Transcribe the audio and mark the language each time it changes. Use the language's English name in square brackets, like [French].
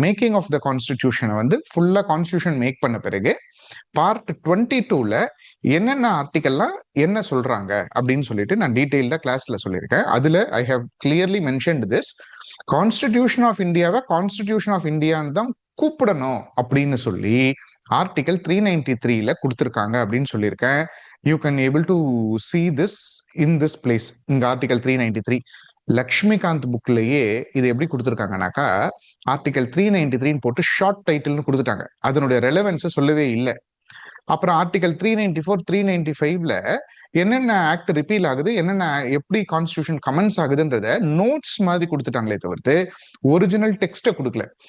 [Tamil] Making of the கான்ஸ்டிடியூஷனை வந்து ஃபுல்லா constitution make பண்ண பிறகு பார்ட் 22ல என்னென்ன ஆர்டிகல்லாம் என்ன சொல்றாங்க அப்படின்னு சொல்லிட்டு நான் டீடைல்டா கிளாஸ்ல சொல்லியிருக்கேன். அதுல [English] I have clearly mentioned this. [Tamil] Constitution of இந்தியாவை கான்ஸ்டிடியூஷன் ஆஃப் இந்தியான்னு தான் கூப்பிடணும் அப்படின்னு சொல்லி ஆர்டிகல் 393ல கொடுத்துருக்காங்க அப்படின்னு சொல்லியிருக்கேன். [English] You can able to see this in this place. [Tamil] இங்க ஆர்டிகல் 393 லக்ஷ்மிகாந்த் புக்லயே இது எப்படி கொடுத்துருக்காங்கனாக்கா, ஆர்டிகல் 393 போட்டு ஷார்ட் டைட்டில்னு கொடுத்துட்டாங்க. அதனுடைய ரெலவென்ஸை சொல்லவே இல்லை. அப்புறம் ஆர்டிகல் 394, 395ல என்னென்ன ஆக்ட் ரிப்பீல் ஆகுது, என்னென்ன எப்படி கான்ஸ்டிடியூஷன் கமெண்ட்ஸ் ஆகுதுன்றத நோட்ஸ் மாதிரி கொடுத்துட்டாங்களே தவிர்த்து ஒரிஜினல் டெக்ஸ்ட்டை கொடுக்கல.